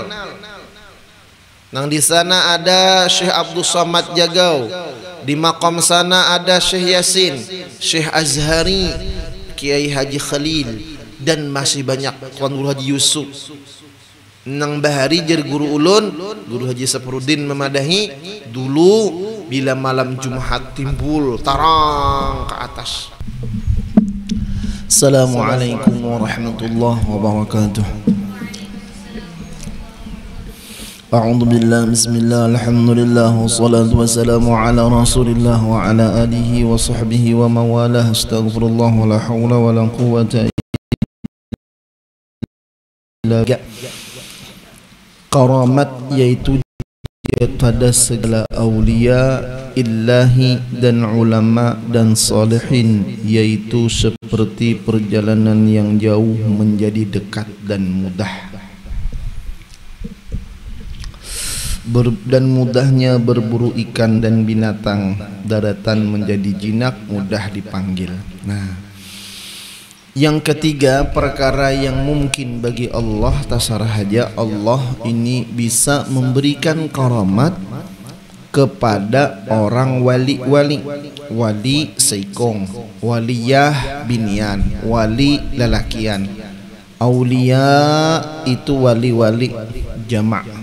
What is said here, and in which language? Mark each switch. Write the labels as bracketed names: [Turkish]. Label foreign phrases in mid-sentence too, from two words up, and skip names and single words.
[Banjar] Nang di sana ada Syekh Abdul Somad Jagau, di makam sana ada Syekh Yasin, Syekh Azhari, Kiai Haji Khalil, dan masih banyak Tuan Guru Haji Yusuf. Nang bahari jer guru ulun, Guru Haji Saprudin memadahi dulu bila malam Jumat timbul tarang ke atas. [Arabic] السلام عليكم ورحمة الله وبركاته. أعوذ بالله بسم الله الحمد لله والصلاة والسلام على رسول الله وعلى آله وصحبه ومولاه. أستغفر الله ولا حول ولا قوة إلا بالله. [Banjar] Karamat yaitu pada segala aulia illahi dan ulama dan salihin, yaitu seperti perjalanan yang jauh menjadi dekat dan mudah, dan mudahnya berburu ikan dan binatang daratan menjadi jinak mudah dipanggil. Nah, yang ketiga, perkara yang mungkin bagi Allah tasarah haja, Allah ini bisa memberikan karamat kepada orang wali-wali. Wali seikong, waliyah binian, wali lelakian. Aulia itu wali-wali jamak.